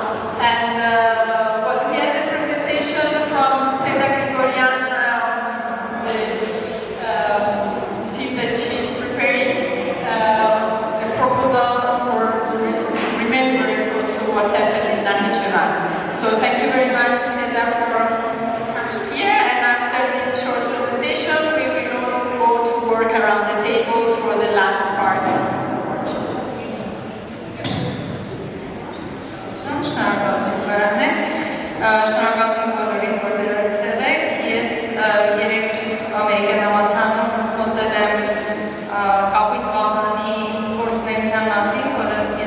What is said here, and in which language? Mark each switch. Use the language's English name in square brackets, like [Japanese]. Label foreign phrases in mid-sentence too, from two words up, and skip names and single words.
[English] And we had a presentation from Seda Grigorian on the film that she is preparing, a proposal for remembering also what happened in Nakhichevan. So thank you very much, Seda, for coming here. And after this short presentation, we will go to work around the tables for the last part of the workshop. [Armenian] Շնորհակալություն բոլորին, որ դեր այստեղ եք։ Ես երեք ամերիկյան համալսարանում խոսել եմ կապույտ պահանի գործունեության մասին, որը ես